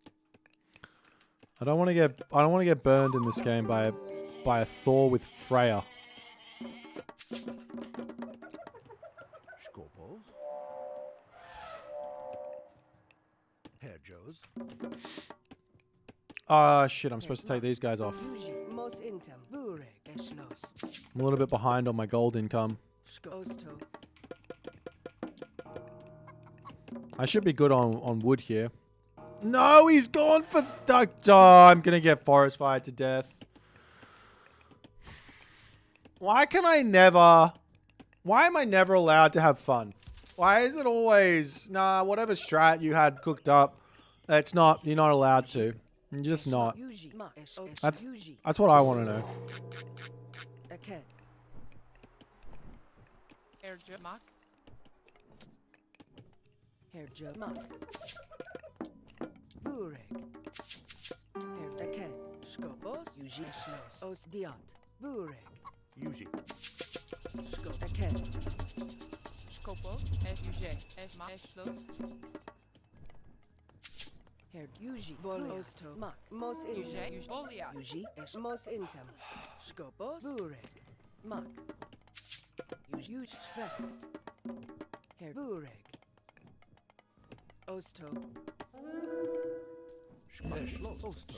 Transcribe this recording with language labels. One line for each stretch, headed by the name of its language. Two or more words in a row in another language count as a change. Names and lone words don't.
English: I don't want to get burned in this game by a Thor with Freya. Skopos, Herjos, Ah, shit, I'm supposed to take these guys off. Yuji mos intem. Bureg. Geschlost. I'm a little bit behind on my gold income. Osto. I should be good on wood here. No, he's gone for... Oh, I'm going to get forest fired to death. Why can I never... Why am I never allowed to have fun? Why is it always... Nah, whatever strat you had cooked up, it's not... You're not allowed to. You're just not. Yuji. Ma. That's Yuji. that's what I want to know. Erkennt. Herjo Mak. Herjo mak. Bureg. Erkennt. Skopos. Yuji. Schloss. Os diot. Bureg. Yuji, Skop. Erkennt. Skopo. SUJ. Esma. Eslos. Her Yuji. Osto. Mak. Mos intem. UJ. Olia. Yuji. Es mos intem. Skopos. Bureg. Mak. Yuji. Schwest. Her Bureg. Osto. Beschlost, Osto,